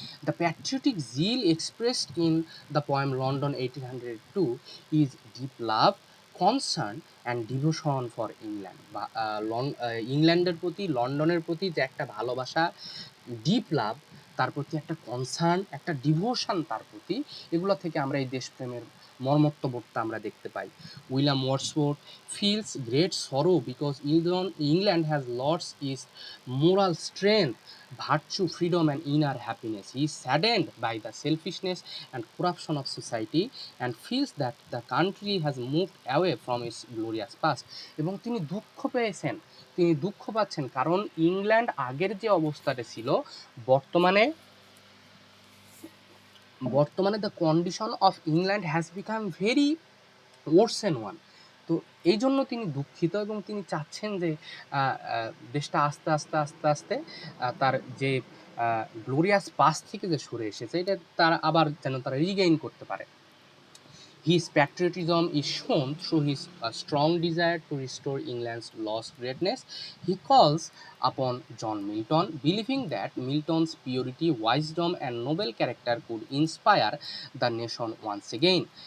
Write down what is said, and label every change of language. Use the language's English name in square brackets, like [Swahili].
[English] The patriotic zeal expressed in the poem London 1802 is deep love, concern and devotion for England. [Bangla] বা ইংল্যান্ডের প্রতি, লন্ডনের প্রতি যে একটা ভালোবাসা, ডিপ লাভ, তার প্রতি একটা কনসার্ন, একটা ডিভোশন তার প্রতি, এগুলো থেকে আমরা এই দেশপ্রেমের মর্মত্ববোধটা আমরা দেখতে পাই। [English] William Wordsworth feels great sorrow because England has lost its moral strength, virtue, freedom, and inner happiness. He is saddened by the selfishness and corruption of society and feels that the country has moved away from its glorious past. [Bangla] এবং তিনি দুঃখ পেয়েছেন, তিনি দুঃখ পাচ্ছেন, কারণ England আগের যে অবস্থাটা ছিল, বর্তমানে [English] The condition of England has become very worsen one. [Bangla] তো এই জন্য তিনি দুঃখিত এবং তিনি চাচ্ছেন যে দেশটা আস্তে আস্তে আস্তে আস্তে তার যে গ্লোরিয়াস পাস থেকে যে সরে এসেছে, এটা তারা আবার যেন তারা রিগেইন করতে পারে। [English] His patriotism is shown through his strong desire to restore England's lost greatness. He calls upon John Milton, believing that Milton's purity, wisdom, and noble character could inspire the nation once again.